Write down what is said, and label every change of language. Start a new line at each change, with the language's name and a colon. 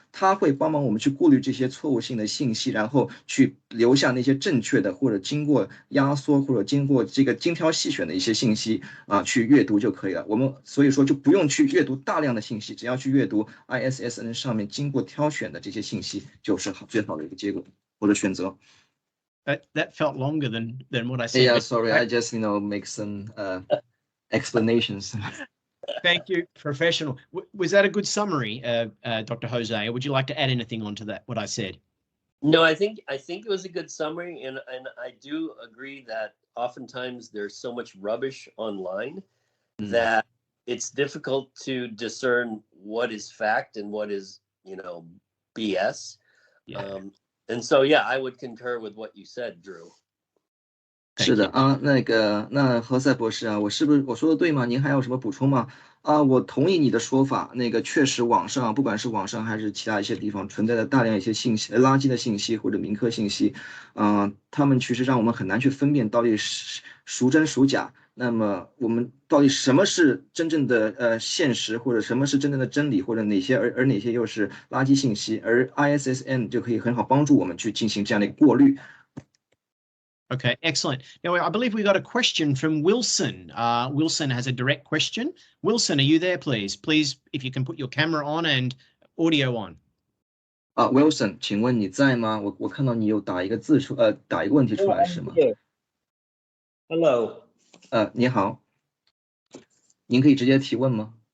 Chinese: 它会帮忙我们去过滤这些错误性的信息，然后去留下那些正确的或者经过压缩或者经过这个精挑细选的一些信息去阅读就可以了。我们所以说就不用去阅读大量的信息，只要去阅读 ISSN 上面经过挑选的这些信息，就是最好的一个结果或者选择。
English: That felt longer than what I said. Yeah, sorry, I just make some explanations. Thank you, professional. Was that a good summary, Dr. Jose, or would you like to add anything onto that, what I said? No, I think it was a good summary, and I do agree that oftentimes there's so much rubbish online that it's difficult to discern what is fact and what is, BS. Yeah. And so, yeah, I would concur with what you said, Drew.
Chinese: 是的啊，那何塞博士啊，我说的对吗？您还有什么补充吗？我同意你的说法，确实网上不管是网上还是其他一些地方存在的大量一些信息、垃圾的信息或者民科信息，他们其实让我们很难去分辨到底是孰真孰假。那么我们到底什么是真正的现实，或者什么是真正的真理，或者哪些哪些又是垃圾信息？而 ISSN 就可以很好帮助我们去进行这样的一个过滤。
English: Okay, excellent. Now, I believe we got a question from Wilson. Wilson has a direct question. Wilson, are you there, please? Please, if you can put your camera on and audio on.
Chinese: Wilson， 请问你在吗？我看到你有打一个问题出来是吗
English: ？Hello。
Chinese: 你好，您可以直接提问吗？